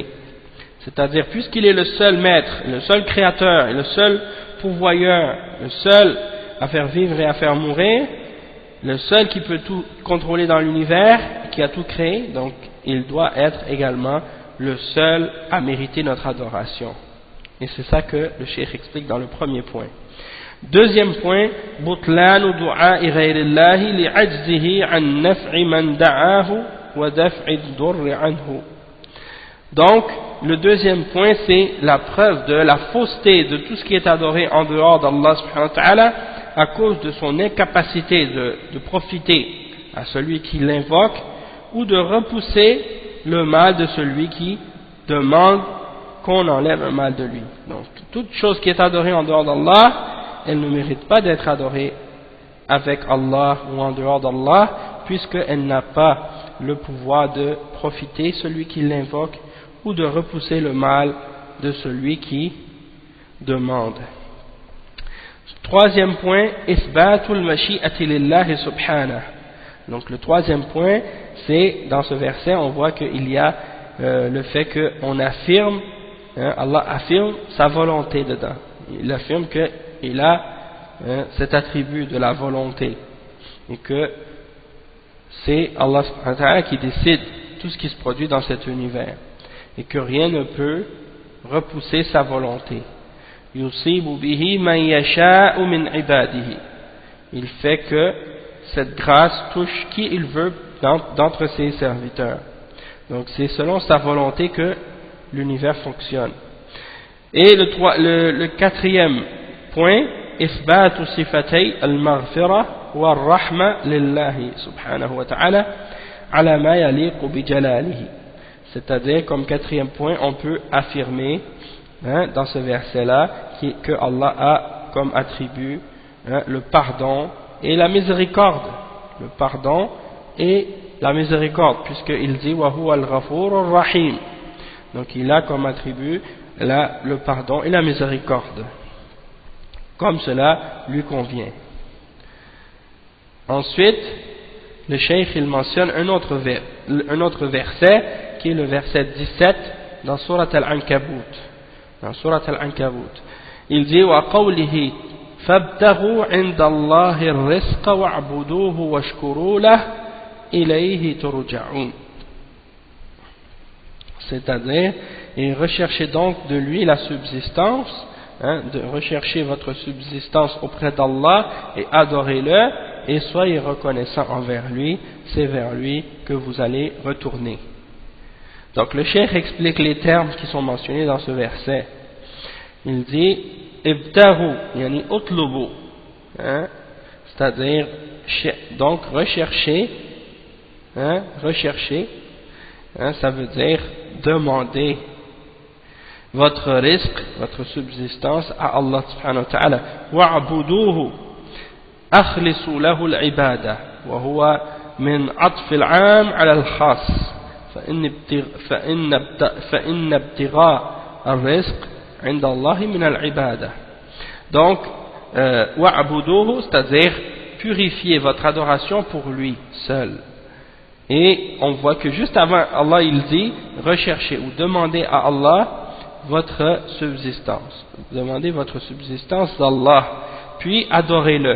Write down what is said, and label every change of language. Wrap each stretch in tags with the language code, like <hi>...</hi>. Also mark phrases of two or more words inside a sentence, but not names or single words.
<fr>C'est-à-dire, puisqu'il est le seul maître, le seul créateur, et le seul pourvoyeur, le seul à faire vivre et à faire mourir, le seul qui peut tout contrôler dans l'univers, qui a tout créé, donc il doit être également le seul à mériter notre adoration. Et c'est ça que le cheikh explique dans le premier point. Deuxième point,</fr> <ar>بطلان دعاء غير الله لعجزه عن نفع من دعاه ودفع ضر عنه.</ar> <fr>Donc, le deuxième point, c'est la preuve de la fausseté de tout ce qui est adoré en dehors d'Allah</fr> <ar>سبحانه وتعالى</ar> <fr>à cause de son incapacité de profiter à celui qui l'invoque ou de repousser le mal de celui qui demande qu'on enlève un mal de lui. Donc, toute chose qui est adorée en dehors d'Allah, elle ne mérite pas d'être adorée avec Allah ou en dehors d'Allah, puisqu'elle n'a pas le pouvoir de profiter celui qui l'invoque ou de repousser le mal de celui qui demande. Troisième point,</fr> <ar>إثبات المشيئة لله سبحانه.</ar> <fr>Donc le troisième point, c'est dans ce verset, on voit qu'il y a le fait qu'on affirme, Allah affirme sa volonté dedans. Il affirme qu'il a cet attribut de la volonté et que c'est Allah</fr> <ar>سبحانه وتعالى</ar> <fr>qui décide tout ce qui se produit dans cet univers et que rien ne peut repousser sa volonté.</fr> <ar>يصيب به من يشاء من عباده.</ar> <fr>Il fait que cette grâce touche qui il veut d'entre ses serviteurs. Donc c'est selon sa volonté que l'univers fonctionne. Et le quatrième point,</fr> <ar>إثبات صفتي المغفرة والرحمة لله سبحانه وتعالى على ما يليق بجلاله.</ar> <fr>C'est-à-dire, comme quatrième point, on peut affirmer dans ce verset-là que Allah a comme attribut le pardon et la miséricorde. Le pardon et la miséricorde, puisqu'il dit</fr> <ar>وهو الغفور الرحيم.</ar> <fr>Donc il a comme attribut le pardon et la miséricorde, comme cela lui convient. Ensuite, le cheikh il mentionne un autre verset qui est le verset 17 dans Surat Al-Ankabut. Dans Surat Al-Ankabut, il dit</fr> <ar>وقوله فابتغوا عند الله الرزق واعبدوه واشكروا له إليه ترجعون.</ar> <fr>C'est-à-dire, et recherchez donc de lui la subsistance, de rechercher votre subsistance auprès d'Allah et adorez-le et soyez reconnaissants envers lui, c'est vers lui que vous allez retourner. Donc le cheikh explique les termes qui sont mentionnés dans ce verset. Il dit</fr> <ar>ابتغوا يعني اطلبوا,</ar> <fr>c'est-à-dire donc rechercher, ça veut dire demander votre risque, votre subsistance à Allah</fr> <ar>سبحانه وتعالى. واعبدوه أخلصوا له العبادة وهو من عطف العام على الخاص فإن ابتغاء الرزق عند الله من العبادة.</ar> <fr>Donc wa'buduhu, c'est-à-dire purifiez votre adoration pour lui seul. Et on voit que juste avant Allah il dit recherchez ou demandez à Allah votre subsistance, demandez votre subsistance d'Allah, puis adorez-le.</fr>